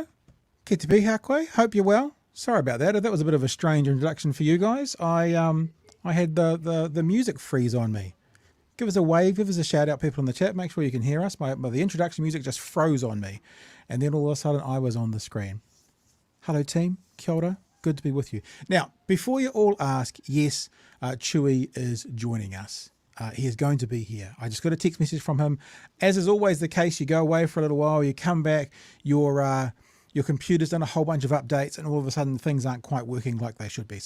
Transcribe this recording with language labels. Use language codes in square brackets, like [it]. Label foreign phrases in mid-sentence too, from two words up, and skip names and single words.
[mi] Ki te piha koe. [en] Hope you're well. Sorry about that. That was a bit of a strange introduction for you guys. I had the music freeze on me. Give us a wave, give us a shout out, people in the chat. Make sure you can hear us. The introduction music just froze on me. And then all of a sudden I was on the screen. Hello team, [mi] kia ora. [en] Good to be with you. Now, before you all ask, yes, Chewy is joining us. He is going to be here. I just got a text message from him. As is always the case, you go away for a little while, you come back, your computer's done a whole bunch of updates, and all of a sudden things aren't quite working like they should be.